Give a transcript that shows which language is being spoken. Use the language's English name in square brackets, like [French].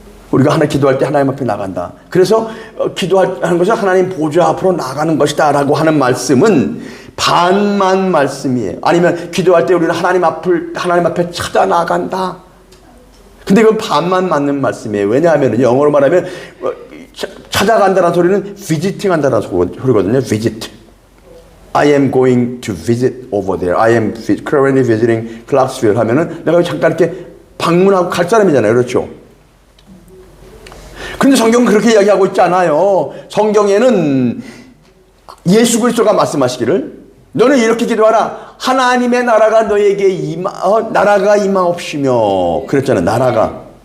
[Korean] 우리가 하나 기도할 때 하나님 앞에 나간다. 그래서 기도하는 것은 하나님 보좌 앞으로 나가는 것이다 라고 하는 말씀은 반만 말씀이에요. 아니면 기도할 때 우리는 하나님 앞에 찾아 나간다. 근데 이건 반만 맞는 말씀이에요. 왜냐하면 영어로 말하면 찾아간다는 소리는 visiting 한다는 소리거든요. [English] visit. I am going to visit over there. I am currently visiting Clarksville [Korean] 하면은 내가 잠깐 이렇게 방문하고 갈 사람이잖아요. 그렇죠? 근데 성경은 그렇게 이야기하고 있지 않아요. 성경에는 예수 그리스도가 말씀하시기를 너는 이렇게 기도하라. 하나님의 나라가 너에게 나라가 임하옵시며 그랬잖아요. 나라.